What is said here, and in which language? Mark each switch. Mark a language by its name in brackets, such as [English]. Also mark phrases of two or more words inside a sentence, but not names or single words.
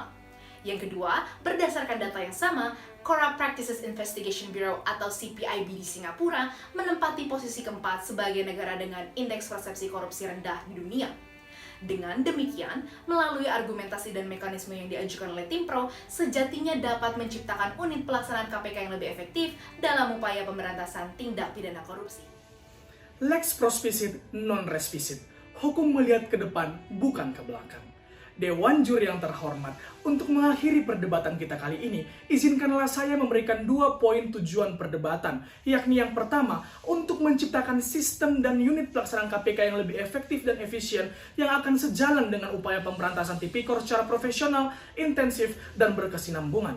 [Indonesian] Yang kedua, berdasarkan data yang sama, Corrupt Practices Investigation Bureau atau CPIB di Singapura menempati posisi keempat sebagai negara dengan indeks persepsi korupsi rendah di dunia. Dengan demikian, melalui argumentasi dan mekanisme yang diajukan oleh tim pro, sejatinya dapat menciptakan unit pelaksanaan KPK yang lebih efektif dalam upaya pemberantasan tindak pidana korupsi. [Latin] Lex prospicit non respisit. [Indonesian] Hukum melihat ke depan, bukan ke belakang. Dewan Juri yang terhormat, untuk mengakhiri perdebatan kita kali ini, izinkanlah saya memberikan 2 poin tujuan perdebatan, yakni yang pertama, untuk menciptakan sistem dan unit pelaksanaan KPK yang lebih efektif dan efisien, yang akan sejalan dengan upaya pemberantasan tipikor secara profesional, intensif, dan berkesinambungan.